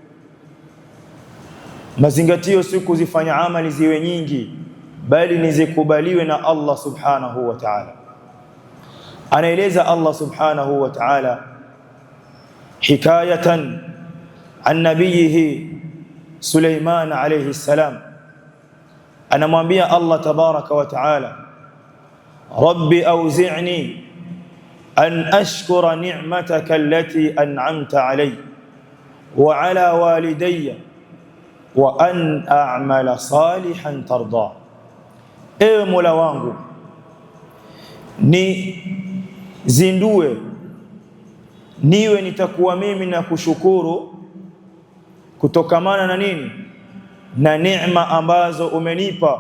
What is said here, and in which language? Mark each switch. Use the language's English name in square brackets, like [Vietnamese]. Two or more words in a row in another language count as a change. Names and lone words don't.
[Swahili] Mazingatio si kuzifanya amali ziwe nyingi, bali ni zikubaliwe na [Arabic] الله سبحانه وتعالى. Anaeleza الله سبحانه وتعالى حكاية عن نبيه Suleiman عليه السلام, anamwambia الله تبارك وتعالى رب أوزعني أن أشكر نعمتك التي أنعمت علي وعلى والدي وأن أعمل صالحا ترضى. [Swahili] Ewe Mola wangu, ni zindue niwe nitakuwa mimi na kushukuru kutokamana na nini? Na neema ambazo umenipa.